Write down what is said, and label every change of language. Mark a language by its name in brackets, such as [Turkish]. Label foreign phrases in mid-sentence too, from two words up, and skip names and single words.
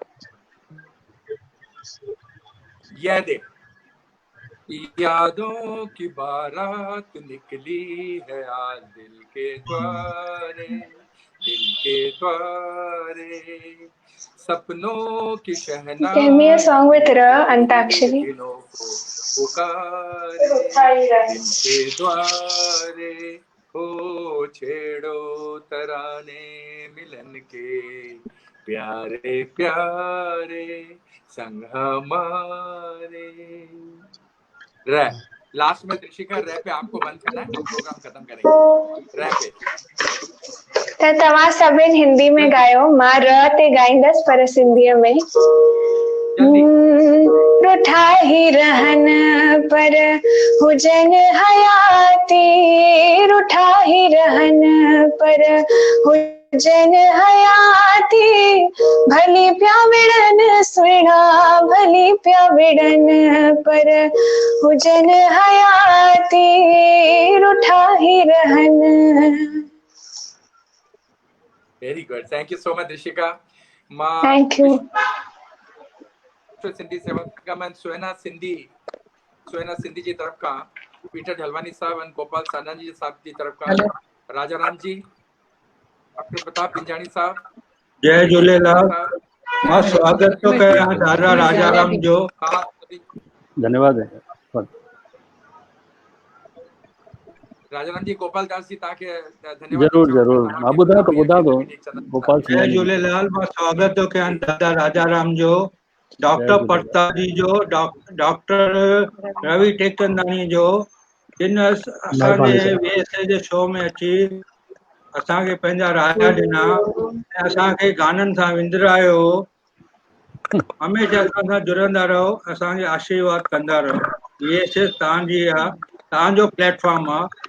[Hindi] ये दे यादों की बारात निकली है आज दिल के द्वारे सपनों की शहनाई [English] Give me a song with Ra, Antakshari. [Hindi] दिलों को पुकारे दिल के द्वारे हो छेड़ो तराने मिलन के प्यारे प्यारे संग हमारे। रै लास्ट में ऋषिका रै पे आपको बंद करना है, हम प्रोग्राम खत्म करेंगे रै पे। [Sindhi] त तव्हां सभिनि हिंदी में गायो, मां र ते गाईंदसि पर सिंधीअ में। रुठा ही रहन पर हुजन हयाती, रुठा ही रहन पर हुजन हयाती, भली प्या विड़न सुहिणा भली प्या विड़न पर हुजन हयाती, रुठा ही रहन। [English] Very good, thank you so much Rishika. Thank you. [Sindhi] सिंधी सेवा संगम सुहेना सिंधी जी तरफ का पीटर ढलवानी साहब और गोपाल सानाजी साहब जी तरफ का राजाराम जी, डॉक्टर प्रताप पिंजाणी साहब। जय झूलेलाल। मां स्वागत तो कया दादा राजाराम जो। धन्यवाद है राजाराम जी गोपाल दास जी ताके धन्यवाद। जरूर मां ॿुधा तो गोपाल। जय झूलेलाल। मां स्वागत तो कया दादा राजाराम जो, डॉक्टर प्रताप जी जो, डॉक्टर रवि टेकचंदानी जो, जिन असांजे वीएसए जे शो में अची असांखे पंहिंजा राजा ॾिना ऐं असांखे गाननि सां विंदरायो। हमेशह असां सां जुड़ंदा रहो, असांखे आशीर्वाद कंदा रहो। वीएसए तव्हांजी आहे, तव्हांजो प्लेटफॉर्म आहे।